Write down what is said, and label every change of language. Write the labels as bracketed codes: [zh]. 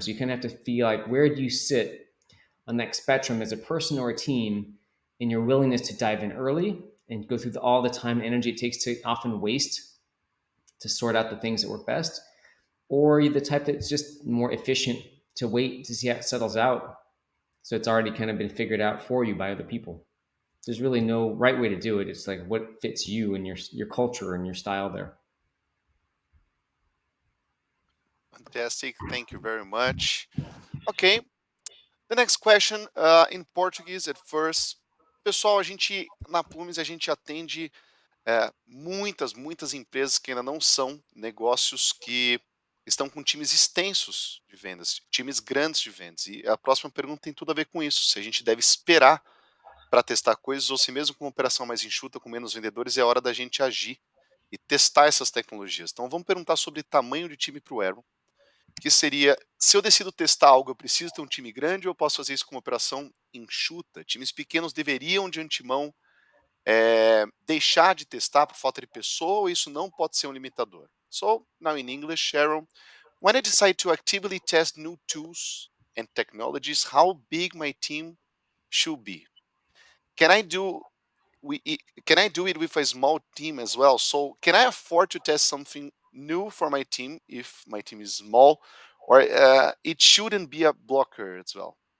[en] So you kind of have to feel like, where do you sit on that spectrum as a person or a team in your willingness to dive in early and go through all the time and energy it takes to often waste to sort out the things that work best, or you're the type that's just more efficient to wait to see how it settles out, so it's already kind of been figured out for you by other people. There's really no right way to do it. It's like what fits you and your culture and your style there. Fantastic. Thank you very much. Ok. The next question, in Portuguese at first. [pt] Pessoal, a gente, na Plumes, a gente atende muitas empresas que ainda não são negócios que estão com times extensos de vendas, times grandes de vendas. E a próxima pergunta tem tudo a ver com isso, se a gente deve esperar para testar coisas ou se mesmo com uma operação mais enxuta, com menos vendedores, é hora da gente agir e testar essas tecnologias. Então vamos perguntar sobre tamanho de time para o Aaron, que seria, se eu decido testar algo, eu preciso ter um time grande ou eu posso fazer isso com uma operação enxuta? Times pequenos deveriam de antemão deixar de testar por falta de pessoa ou isso não pode ser um limitador? [en] So, now in English, Sharon, when I decide to actively test new tools and technologies, how big my team should be? Can I do can I do it with a small team as well? So can I afford to test something new for my team if my team is small, or it shouldn't be a blocker as well?